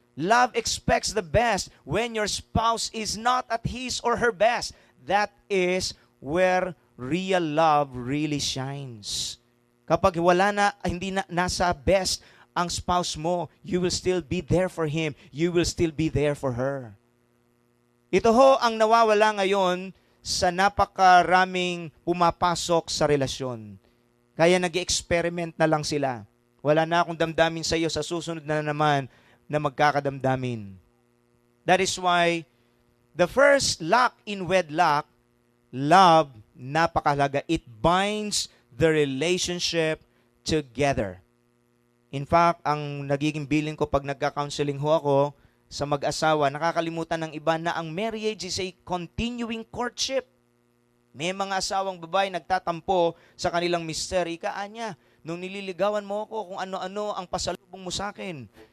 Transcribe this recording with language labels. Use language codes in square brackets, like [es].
[en] Love expects the best when your spouse is not at his or her best. That is where real love really shines. [tl] Kapag hindi na nasa best ang spouse mo, [en] you will still be there for him. You will still be there for her. [tl] Ito ho ang nawawala ngayon sa napakaraming pumapasok sa relasyon. Kaya nag-experiment na lang sila. Wala na akong damdamin sa iyo, sa susunod na naman na magkakadamdamin. [en] That is why the first lock in wedlock, love, [tl] napakahalaga. [en] It binds the relationship together. [tl] In fact, ang nagiging bilin ko pag nagka-counseling ho ako sa mag-asawa, nakakalimutan ng iba na ang marriage [en] is a continuing courtship. [tl] May mga asawang babae nagtatampo sa kanilang mister, ikaanya, nung nililigawan mo ako kung ano-ano ang pasalubong mo sa akin.